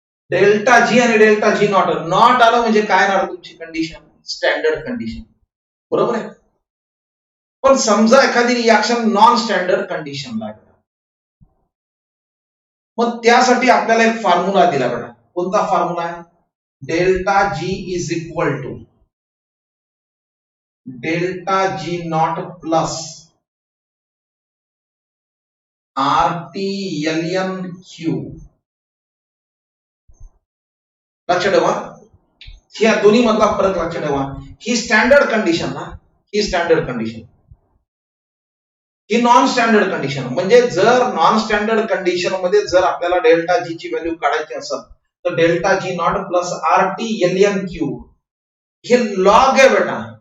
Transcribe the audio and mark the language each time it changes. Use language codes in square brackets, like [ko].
[mr] Delta G आणि delta G not, not आलं म्हणजे काय ना तुमची कंडिशन, स्टँडर्ड कंडिशन, बरोबर आहे. पण समजा एखादी रिएक्शन नॉन स्टँडर्ड कंडिशन लागली, मग त्यासाठी आपल्याला एक फॉर्म्युला दिला बेटा. कोणता फॉर्म्युला आहे? [en] Delta G is equal to delta G naught plus RT LN Q. [mr] लक्ष ठेवा, ह्या दोन्ही मधला फरक लक्ष ठेवा. ही स्टँडर्ड कंडिशन ना, ही स्टँडर्ड कंडिशन, ही नॉन स्टँडर्ड कंडिशन. म्हणजे जर नॉन स्टँडर्ड कंडिशन मध्ये जर आपल्याला डेल्टा जी ची व्हॅल्यू काढायची असेल, तर delta G not plus RT LN Q हे लॉग आहे बेटा.